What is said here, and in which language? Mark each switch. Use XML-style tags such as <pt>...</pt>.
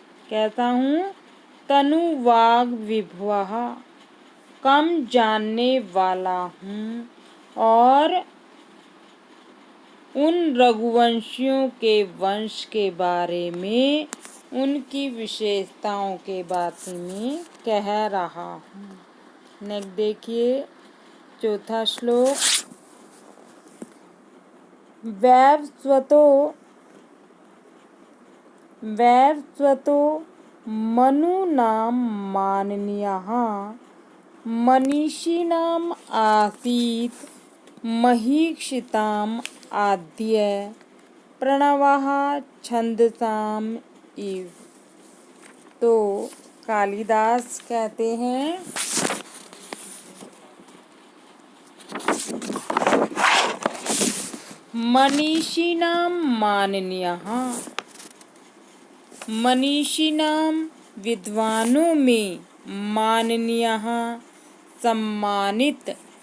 <hi>कहता हूँ,</hi> <sa>तनु वाग विभवः</sa> <hi>कम जानने वाला हूँ और उन रघुवंशियों के वंश के बारे में, उनकी विशेषताओं के बारे में कह रहा हूँ। नेक्स्ट देखिए चौथा श्लोक।</hi> <sa>वैवस्वतो मनुनां माननीयः मनीषिणाम् आसीत् महीक्षिताम् आद्य प्रणवः छन्दसाम् इव। तो</sa> <hi>कालिदास कहते हैं,</hi> <sa>मनीषिणां माननीयः, मनीषिणां</sa> <hi>विद्वानों में</hi> <sa>माननीयः</sa> <hi>सम्मानित,</hi>